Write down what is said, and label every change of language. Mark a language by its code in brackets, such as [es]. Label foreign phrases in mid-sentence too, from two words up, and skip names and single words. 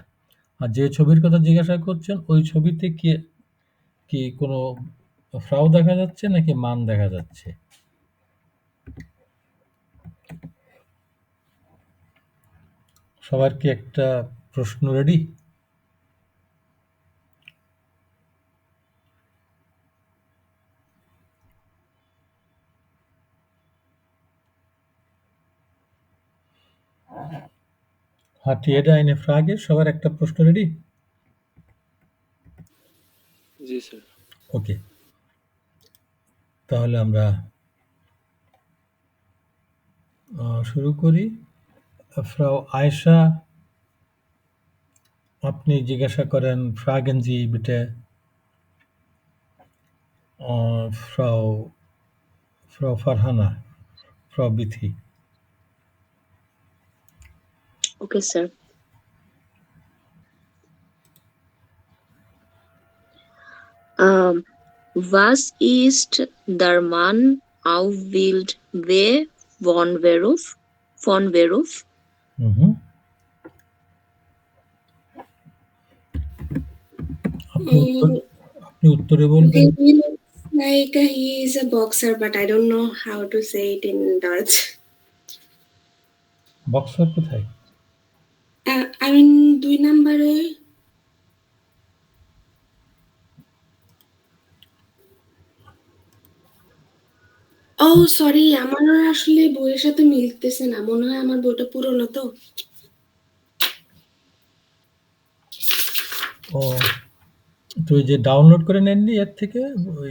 [bn] আর যে ছবির কথা জিজ্ঞাসা করছেন ওই ছবিতে কি কি কোনো ফ্রাউ দেখা যাচ্ছে নাকি মান দেখা যাচ্ছে? সবার কি একটা প্রশ্ন রেডি? [de] Hat jeder eine Frage? [bn] সবার একটা প্রশ্ন রেডি? জি স্যার। ওকে, তাহলে আমরা শুরু করি। ফ্রাউ আয়েশা, আপনি জিজ্ঞাসা করেন [de] fragen Sie bitte [bn] ফ্রাউ ফ্রাউ ফারহানা, ফ্রাউ বিথি। [en] Okay, sir. [de] Was ist der Mann auf Bild W von Beruf? Von Beruf? [bn] হুম, আপনি উত্তরে বলবেন। [en] Maybe looks like he is a boxer, but I don't know how to say it in Dutch. [bn] বক্সার কোথায়? [en] I mean, [bn] ২ নাম্বারে। ও সরি, আমার আসলে বইয়ের সাথে মিলতেছে না। মনে হয় আমার বইটা পুরনো তো। ও, তো ওই যে ডাউনলোড করে নেননি এর থেকে ওই